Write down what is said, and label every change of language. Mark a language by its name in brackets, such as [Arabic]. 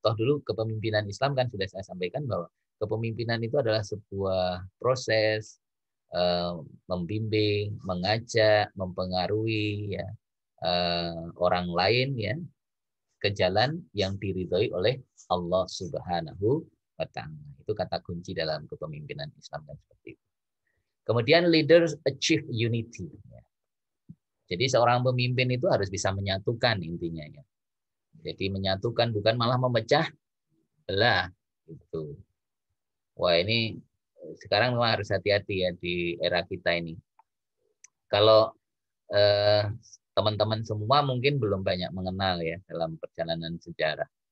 [Indonesian] Toh dulu kepemimpinan Islam kan sudah saya sampaikan bahwa kepemimpinan itu adalah sebuah proses membimbing, mengajak, mempengaruhi ya orang lain ya ke jalan yang diridhoi oleh Allah Subhanahu wa taala. Itu kata kunci dalam kepemimpinan Islam kan seperti itu. [English] Kemudian leaders achieve unity. [Indonesian] Jadi seorang pemimpin itu harus bisa menyatukan intinya ya. Jadi menyatukan bukan malah memecah belah itu. Wah ini sekarang memang harus hati-hati ya di era kita ini. Kalau teman-teman semua mungkin belum banyak mengenal ya dalam perjalanan sejarah.